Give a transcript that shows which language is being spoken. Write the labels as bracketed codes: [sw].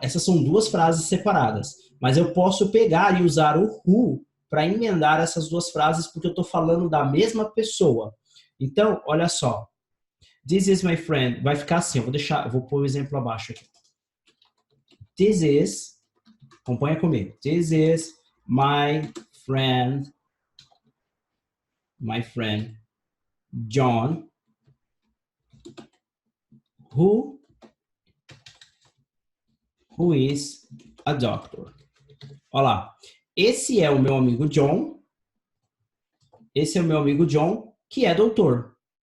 [pt] Essas são duas frases separadas. Mas eu posso pegar e usar o who para emendar essas duas frases porque eu estou falando da mesma pessoa. Então, olha só. [en] This is my friend. [pt] Vai ficar assim. Eu vou pôr o exemplo abaixo aqui. This is... Acompanha comigo. [en] This is my friend John, who is a doctor. [pt] Olha lá. Esse é o meu amigo John. Esse é o meu amigo John, que é doutor.